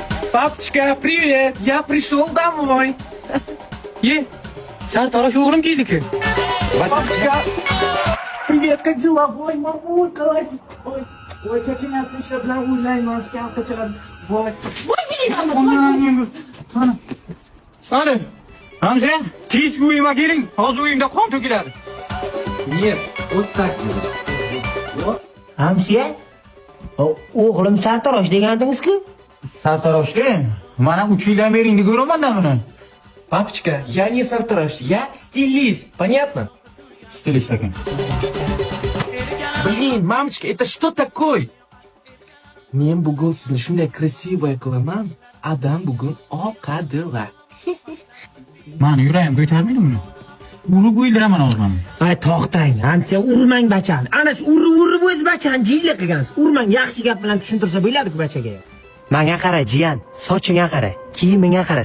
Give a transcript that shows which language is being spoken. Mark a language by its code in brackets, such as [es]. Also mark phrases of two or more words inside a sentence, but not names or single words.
[ru] Папочка, привет! Я пришел домой. [uz] Sartarosh o'g'lim keldi-ku. [ru] Папочка, привет, как дела? Ой, мамулька, ой, ой, чачина смешно, [uz] bilan o'ynaymiz, yalqi chiqadi. Voy. Qani? Hamza, tez uyimga keling. Hozir uyimda qon to'kiladi. [ru] Нет, вот так. [uz] Hamsiya? O'g'lim sartarosh degandingiz-ku? Sartaroshda mana 3 yildan beri endi ko'raman-da buni. [ru] Папочка, я не сартрош, я стилист, понятно? [uz] Stilist ekan. [ru] Блин, мамочка, это что такое? [uz] Men bugun sizni shunday krasivaya qilaman, adam bugun oqadilar. Mani yuragim ko'tarmaydi buni. Urib o'ldiraman hozir men. Ay, to'xtang. Hamsiya, urmang bachani. Ana siz urib o'z bachani jilla qilgansiz. Urmang, yaxshi gap bilan tushuntirsa bo'ladi-ku bachaga. Menga qara, jiyan, sochingga qara, kiyimingga qara.